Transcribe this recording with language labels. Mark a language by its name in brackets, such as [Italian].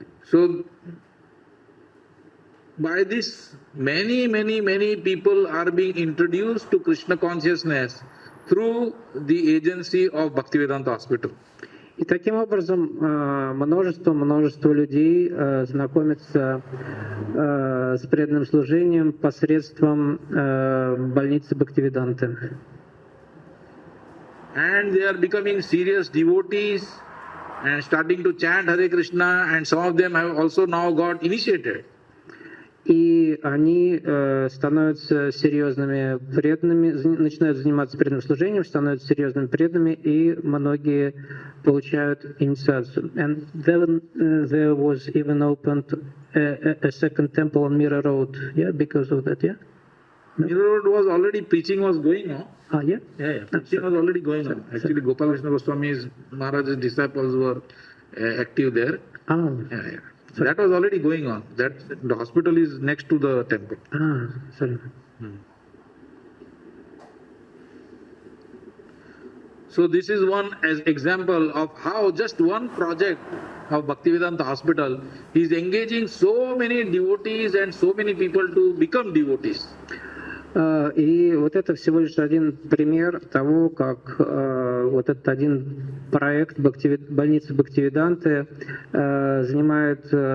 [English] So, by this, many people are being introduced to Krishna consciousness through the agency of Bhaktivedanta Hospital. [Russian] И таким образом множество людей знакомятся с преданным служением посредством больницы Бхактивиданты. [English] And they are becoming serious devotees and starting to chant Hare Krishna, and some of them have also now got initiated. [Russian] И они становятся серьезными преданными, начинают заниматься преданным служением, становятся серьезными преданными, и многие получают инициацию. [English] And then there was even opened a second temple on Mira Road, yeah, because of that, yeah? No? Mira Road was already, preaching was going on. Yeah? Yeah, preaching was already going on. Actually, Gopal Krishna Goswami's Maharaj's disciples were active there. Yeah. So that was already going on. That the hospital is next to the temple. Sorry. So this is one example of how just one project of Bhaktivedanta Hospital is engaging so many devotees and so many people to become devotees. [Russian] И вот это всего лишь один пример того, как вот этот один проект больницы Бхактивиданты занимает